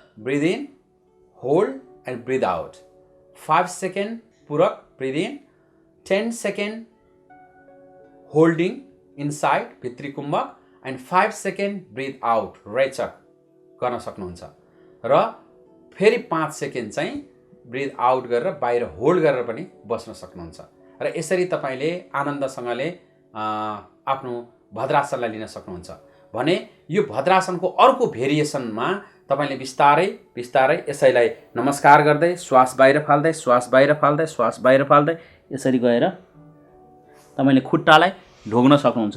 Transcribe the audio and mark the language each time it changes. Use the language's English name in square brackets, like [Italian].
[English] Breathe in, hold and breathe out. 5 seconds purak, breathe in. 10 seconds holding inside [Nepali] भित्री कुम्भक [English] and 5 seconds breathe out, [Nepali] रेचक गर्न सक्नुहुन्छ। र फेरि 5 second चाहिँ [English] breathe out [Nepali] गरेर बाहिर होल्ड गरेर पनि बस्न सक्नुहुन्छ। र यसरी तपाईले आनन्दसँगले आफ्नो भद्रासनलाई लिन सक्नुहुन्छ। भने यो भद्रासनको अर्को भेरिएसनमा तपाईले बिस्तारै बिस्तारै यसैलाई नमस्कार गर्दै श्वास बाहिर फाल्दै श्वास बाहिर फाल्दै श्वास बाहिर फाल्दै यसरी गएर तपाईले खुट्टालाई ढोग्न सक्नुहुन्छ।